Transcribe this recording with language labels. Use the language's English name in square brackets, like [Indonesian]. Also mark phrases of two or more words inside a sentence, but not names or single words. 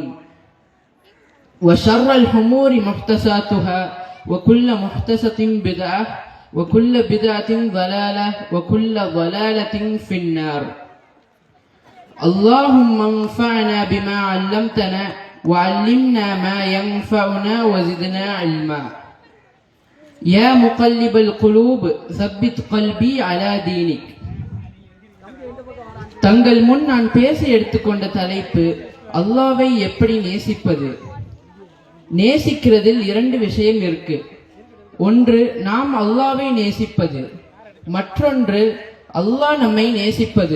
[Arabic] وشر الأمور محدثاتها وكل محدثة بدعة وكل بدعة ضلالة وكل ضلالة في النار. اللهم انفعنا بما علمتنا وعلمنا ما ينفعنا وزدنا علما. يا مقلب القلوب ثبت قلبي على دينك. [Tamil] தங்கள் முன் நான் பேச எடுத்துக்கொண்ட தலைப்பு அல்லாஹ்வை எப்படி நேசிப்பது. நேசிக்கிறதில் இரண்டு விஷயம் இருக்கு. ஒன்று நாம் அல்லாஹ்வை நேசிப்பது, மற்றொன்று அல்லாஹ் நம்மை நேசிப்பது.